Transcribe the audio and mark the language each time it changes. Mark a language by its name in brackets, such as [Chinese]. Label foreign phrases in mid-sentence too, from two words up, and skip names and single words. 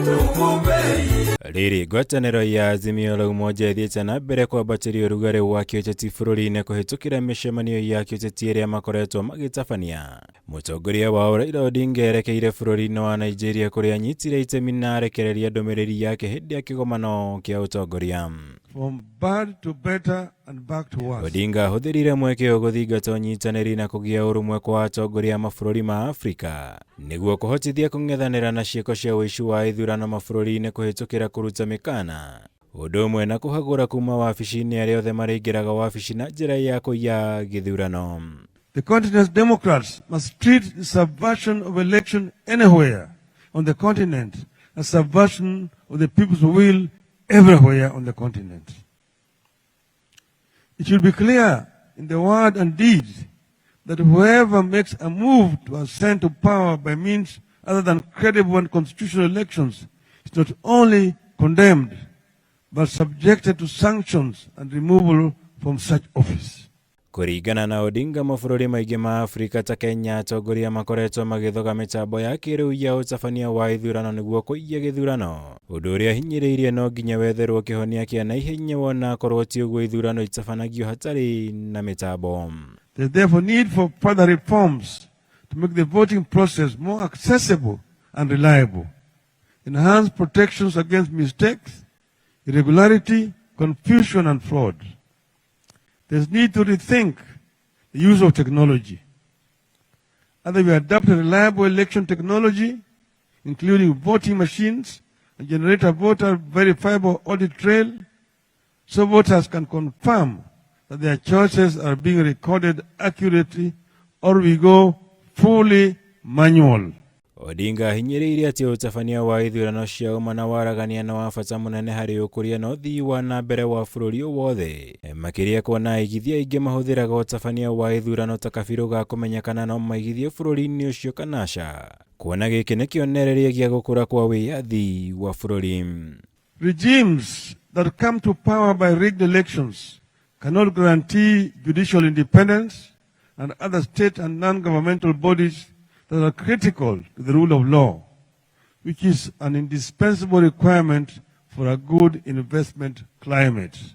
[Kikuyu] Riri ngwataniro ya Azimio la Umoja ithiĩte na mbere kwambatĩria ũrugarĩ wa kĩũteti bũrũri-inĩ kũhĩtũkĩra mĩcemanio ya kĩũteti ĩrĩa makoretwo magĩtabania. Mutongoria wao Raila Odinga erekeire bũrũri-inĩ wa Nigeria kũrĩa anyitire itemi na arekereria ndũmĩrĩri yake hĩndĩ ya kigomano kĩa utongoria. [English] From bad to better and back to worse. [Kikuyu] Odinga hũthĩrire mweke gũthingata ũnyitanĩri na kũgĩa ũrũmwe kwa atongoria mabũrũri ma Afrika niguo kũhotithia kũng'ethanĩra na ciĩko cia Wuici wa Ithurano mabũrũri-inĩ kũhĩtũkĩra kuruta mikana, ũndũ ũmwe na kũhagũra kuma wabici-inĩ arĩa othe mariingiraga wabici na njira ya kuiya githurano. [English] The continent's democrats must treat the subversion of election anywhere on the continent as subversion of the people's will everywhere on the continent. It should be clear in the word and deed that whoever makes a move to ascend to power by means other than credible and constitutional elections is not only condemned, but subjected to sanctions and removal from such office. [Kikuyu] Kũringana na Odinga, mabũrũri maingĩ ma Afrika ta Kenya atongoria makoretwo magĩthoga mĩtambo ya kĩrĩu ya ũtabania wa ithurano nĩguo kũiya gĩthurano, ũndũ ũrĩa hinyĩrĩirie no nginya wetherwo kĩhonia kĩa naihenya wona korwo ti ũguo ithurano itabanagio hatarĩ na mĩtambo. [English] There is therefore need for further reforms to make the voting process more accessible and reliable, enhance protections against mistakes, irregularity, confusion and fraud. There is need to rethink the use of technology. Either we adopt a reliable election technology, including voting machines, and generate a voter verifiable audit trail, so voters can confirm that their choices are being recorded accurately, or we go fully manual. [Kikuyu] Odinga hinyĩrĩirie atĩ ũtabania wa ithurano cia ũma na waragania na wa bata mũnene harĩ ũkũria na ũthii wa na mbere wa bũrũri wothe, makĩria kuona aigithia aingĩ mahũthĩraga ũtabania wa ithurano ta kabirũ ga kũmenyekana no maigithie bũrũri-inĩ ũcio kana aca, kuona gĩkĩ nĩ kĩonereria gĩa gũkũra kwa wĩyathi wa bũrũri. [English] Regimes that come to power by rigged elections cannot guarantee judicial independence and other state and non-governmental bodies that are critical to the rule of law, which is an indispensable requirement for a good investment climate.